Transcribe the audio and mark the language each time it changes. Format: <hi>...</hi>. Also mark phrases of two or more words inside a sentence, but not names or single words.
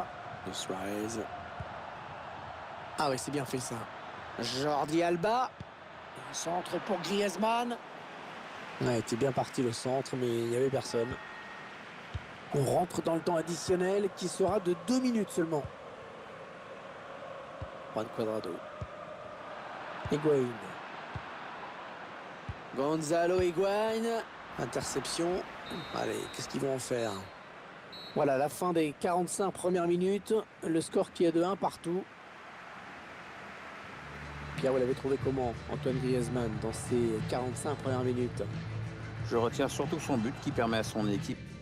<fr>De Suarez. Ah oui, c'est bien fait ça. Jordi Alba. Un centre pour Griezmann. Ouais, était bien parti le centre, mais il n'y avait personne. On rentre dans le temps additionnel qui sera de 2 minutes seulement. Juan Cuadrado. Higuaín. Gonzalo Higuaín. Interception. Allez, qu'est-ce qu'ils vont en faire? Voilà, la fin des 45 premières minutes. Le score qui est de 1 partout. Pierre, vous l'avez trouvé comment, Antoine Griezmann, dans ces 45 premières minutes? Je retiens surtout son but qui permet à son équipe</fr>